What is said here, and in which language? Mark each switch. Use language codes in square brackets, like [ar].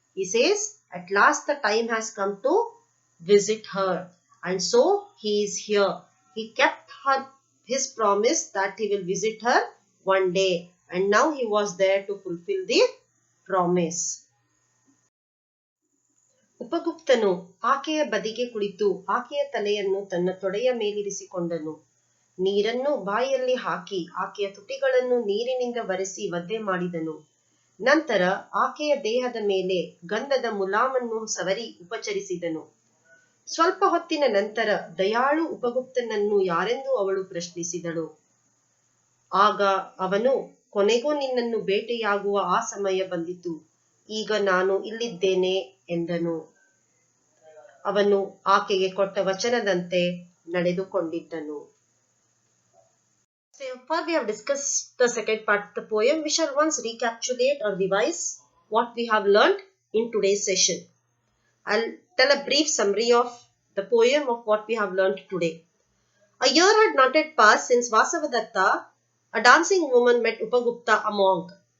[en] He says, at last the time has come to visit her. And so he is here. He kept his promise that he will visit her one day. And now he was there to fulfill the promise. [kn] ಉಪಗುಪ್ತನು ಆಕೆಯ ಬದಿಗೆ ಕುಳಿತು ಆಕೆಯ ತಲೆಯನ್ನು ತನ್ನ ತೊಡೆಯ ಮೇಲಿರಿಸಿಕೊಂಡನು. ನೀರನ್ನು ಬಾಯಲ್ಲಿ ಹಾಕಿ ಆಕೆಯ ತುಟಿಗಳನ್ನು ನೀರಿನಿಂದ ಒರೆಸಿ ಒದ್ದೆ ಮಾಡಿದನು. ನಂತರ ಆಕೆಯ ದೇಹದ ಮೇಲೆ ಗಂಧದ ಮುಲಾಮನ್ನು ಸವರಿ ಉಪಚರಿಸಿದನು. ಸ್ವಲ್ಪ ಹೊತ್ತಿನ ನಂತರ ದಯಾಳು ಉಪಗುಪ್ತನನ್ನು ಯಾರೆಂದು ಅವಳು ಪ್ರಶ್ನಿಸಿದಳು. ಆಗ ಅವನು, ಕೊನೆಗೂ ನಿನ್ನನ್ನು ಬೇಟೆಯಾಗುವ ಆ ಸಮಯ ಬಂದಿತು. ಈಗ ನಾನು ಇಲ್ಲಿದ್ದೇನೆ ಎಂದನು. ಅವನು ಆಕೆಗೆ ಕೊಟ್ಟ ವಚನದಂತೆ ನಡೆದುಕೊಂಡಿದ್ದನು. [en] So far we have discussed the second part of the poem. We shall once recapitulate or revise what we have learnt in today's session. I'll tell a brief summary of the poem of what we have learnt today. A year had not yet passed since Vasavadatta, a dancing woman, met Upagupta, a monk.